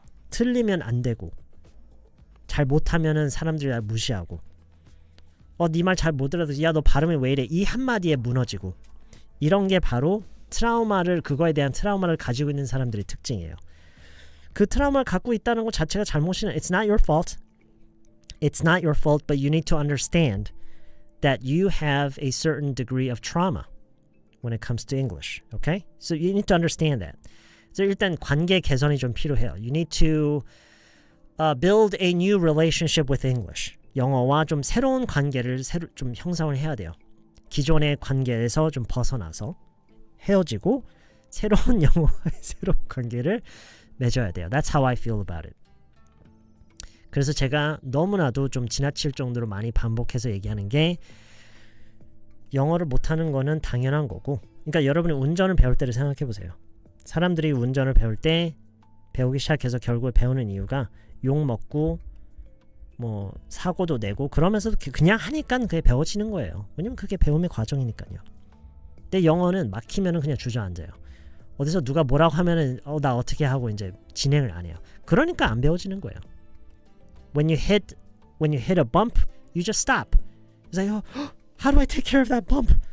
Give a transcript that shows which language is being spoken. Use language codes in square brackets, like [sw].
[ko] 틀리면 안 되고, 잘 못하면은 사람들이 날 무시하고, 네 말 잘 못 알아듣지, 야 너 발음이 왜 이래, 이 한마디에 무너지고, 이런 게 바로 그거에 대한 트라우마를 가지고 있는 사람들의 특징이에요. 그 트라우마를 갖고 있다는 것 자체가 잘못이는 [en] It's not your fault. It's not your fault, but you need to understand that you have a certain degree of trauma when it comes to English. Okay? So you need to understand that. [ko] So 일단 관계 개선이 좀 필요해요. [en] You need to build a new relationship with English. [ko] 영어와 좀 새로운 관계를 좀 형성을 해야 돼요. 기존의 관계에서 좀 벗어나서 헤어지고 새로운 영어와의 새로운 관계를 맺어야 돼요. [en] That's how I feel about it. [ko] 그래서 제가 너무나도 좀 지나칠 정도로 많이 반복해서 얘기하는 게 영어를 못하는 거는 당연한 거고, 그러니까 여러분이 운전을 배울 때를 생각해 보세요. 사람들이 운전을 배울 때 배우기 시작해서 결국에 배우는 이유가 욕 먹고 뭐 사고도 내고 그러면서도 그냥 하니까 그게 배워지는 거예요. 왜냐면 그게 배움의 과정이니까요. 근데 영어는 막히면은 그냥 주저앉아요. 어디서 누가 뭐라고 하면은 나 어떻게 하고 이제 진행을 안 해요. 그러니까 안 배워지는 거예요. [en] When you hit a bump, you just stop. It's like, how do I take care of that bump?